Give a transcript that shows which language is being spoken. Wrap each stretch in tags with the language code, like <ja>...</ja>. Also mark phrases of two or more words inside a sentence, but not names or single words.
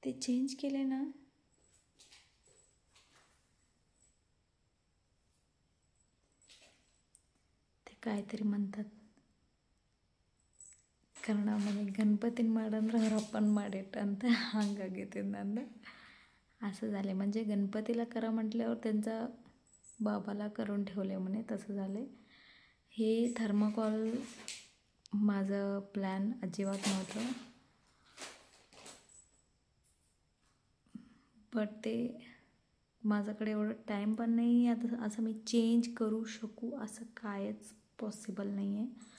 <mr>ते चेंज केले ना, ते काहीतरी म्हणतात</mr> <kn>ಕನ್ನಡದಲ್ಲಿ गणपतीन ಮಾಡಂದ್ರೆ ಅವ್ರ ಅಪ್ಪನ ಮಾಡಿಟ್ಟ ಅಂತ ಹಂಗಾಗೈತೆ ನಂದು.</kn> <mr>असं झाले म्हणजे गणपतीला करा म्हटल्यावर त्यांचा बाबाला करून ठेवले म्हणे, तसं झाले. हे थर्माकॉल माझं प्लॅन अजिबात नव्हतं, बट ते माझ्याकडे एवढं टाईम पण नाही आता असं मी चेंज करू शकू असं कायच पॉसिबल नाही आहे.</mr>